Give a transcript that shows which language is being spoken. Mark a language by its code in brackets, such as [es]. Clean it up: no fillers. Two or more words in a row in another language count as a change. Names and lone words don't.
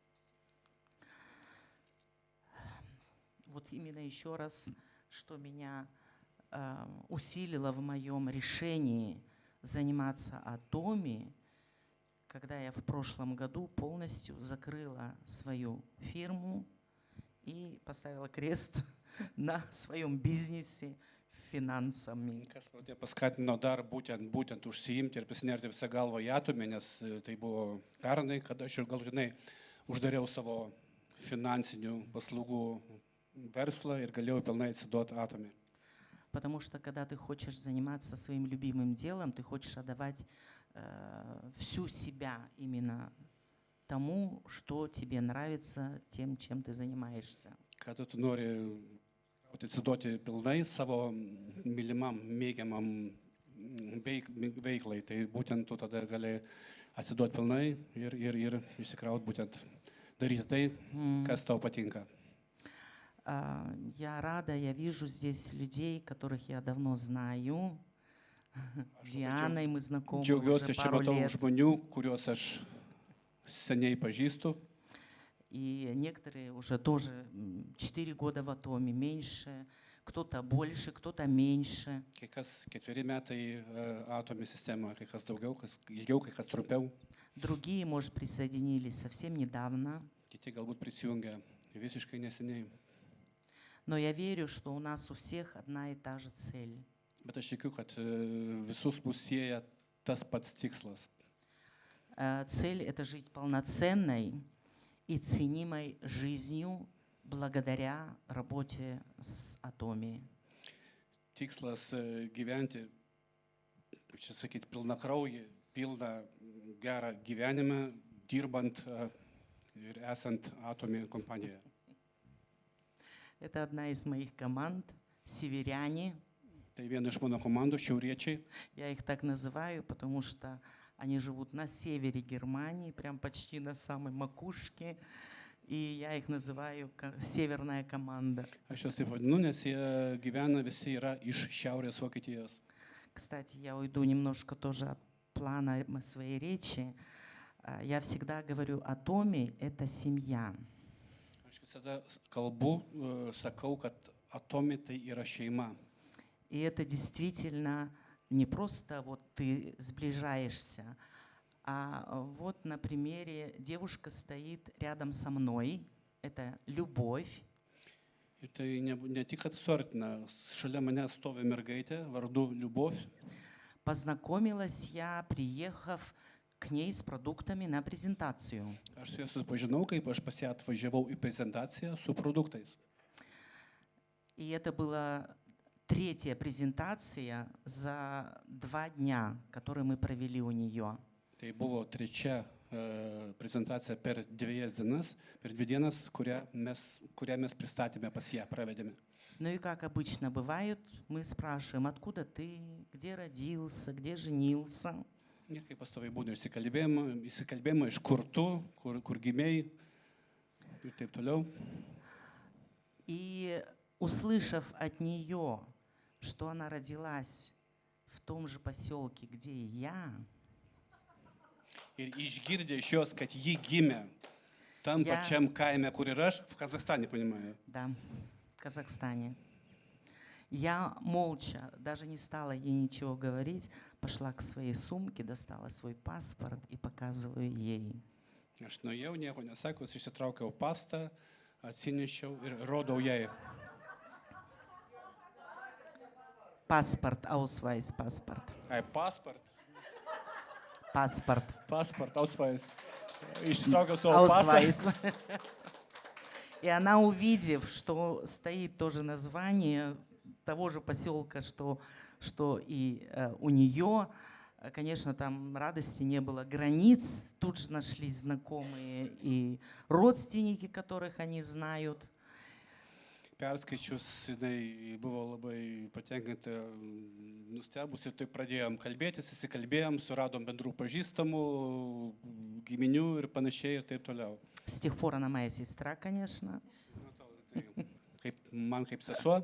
[ru] Вот именно еще раз, что меня усилило в моем решении заниматься Atomy, когда я в прошлом году полностью закрыла свою фирму и поставила крест на своем бизнесе финансами. [lt] Kas mane paskatino dar būtent užsiimti ir pasinerti visą galvą į atomį, nes tai buvo pernai, kada aš ir galutinai uždariau savo finansinių paslaugų verslą ir galėjau pilnai atsiduoti atomį. [ru] Потому что когда ты хочешь заниматься своим любимым делом, ты хочешь отдавать всю себя именно тому, что тебе нравится, тем, чем ты занимаешься. [lt] Kada tu nori atsiduoti pilnai savo mylimam, mėgiamam veiklai, tai būtent tu tada gali atsiduoti pilnai ir išsikrauti būtent daryti tai, kas tau patinka. [ru] Я рада, я вижу здесь людей, которых я давно знаю. Дианой мы знакомы [lt] Džiaugiuosi, [ru] уже [lt] čia [ru] пару [lt] matau [ru] лет. [lt] žmonių, kuriuos aš seniai pažįstu. [ru] И некоторые уже тоже 4 года в Атоме, меньше, кто-то больше, кто-то меньше. [lt] Kai kas 4 metai atomė sistemoje, kai kas daugiau, kas ilgiau, kai kas trumpiau. [ru] Другие, может, присоединились совсем недавно. [lt] Kiti galbūt prisijungia visiškai neseniai. [ru] Но я верю, что у нас у всех одна и та же цель. [lt] Bet aš tikiu, kad visus mus sieja tas pats tikslas. [ru] Цель — это жить полноценной и ценимой жизнью благодаря работе с Атоми. [lt] Tikslas gyventi, kaip čia sakyti, pilna kraujį, pilną gerą gyvenimą, dirbant ir esant atomė kompanijoje. [ru] Это одна из моих команд, северяне. [lt] Tai viena iš mano komandų, šiauriečiai. [ru] Я их так называю, потому что они живут на севере Германии, прям почти на самой макушке. И я их называю северная команда. [lt] Aš juos taip vadinu, nes jie gyvena, visi yra iš šiaurės Vokietijos. [ru] Кстати, я уйду немножко тоже от плана своей речи. Я всегда говорю, Атоми — это семья. [lt] Aš visada kalbu, sakau, kad atomė tai yra šeima. [ru] И это действительно не просто вот ты сближаешься, а вот на примере девушка стоит рядом со мной, это любовь. [lt] Ir tai ne tik, kad suartina, šalia mane stovi mergaitė vardu Liubov. [ru] Познакомилась я, приехав к ней с продуктами на презентацию. [lt] Aš su juo susipažinau, kaip aš pas ją atvažiavau į prezentaciją su produktais. [ru] И это была третья презентация за 2 дня, которые мы провели у нее. [lt] Tai buvo trečia prezentacija per 2 dienas, kurią mes pristatėme pas ją, pravedėme. [ru] Ну и как обычно бывает, мы спрашиваем, откуда ты, где родился, где женился. [lt] Ir kaip pastoviai būna įsikalbėjimo, iš kur tu, kur gimėjai ir taip toliau. [ru] И услышав от нее, что она родилась в том же поселке, где и я, [lt] Ir išgirdė iš jos, kad ji gimė tam pačiam kaime, kur ir aš, [ru] в Казахстане, понимаю. да, в Казахстане, я молча, даже не стала ей ничего говорить, пошла к своей сумке, достала свой паспорт и показываю ей. [lt] Aš nuėjau, nieko nesakius, išsitraukiau pastą, atsinešiau ir rodau jai. [ru] Паспорт, Ausweis, паспорт. [lt] Pasport, [ru] Паспорт. Ausweis. [lt] Išsitraukiau savo pasą. Ausweis. [ru] И она, увидев, что стоит тоже название того же поселка, что и у нее, конечно, там радости не было границ. Тут же нашлись знакомые и родственники, которых они знают. [lt] Perskaičius, jinai buvo labai patenkinta, nustebus ir taip pradėjom kalbėtis, įsikalbėjom, suradom bendrų pažįstamų, giminių ir panašiai ir taip toliau. [ru] С тех пор она моя сестра, конечно. [lt] Man kaip sesuo.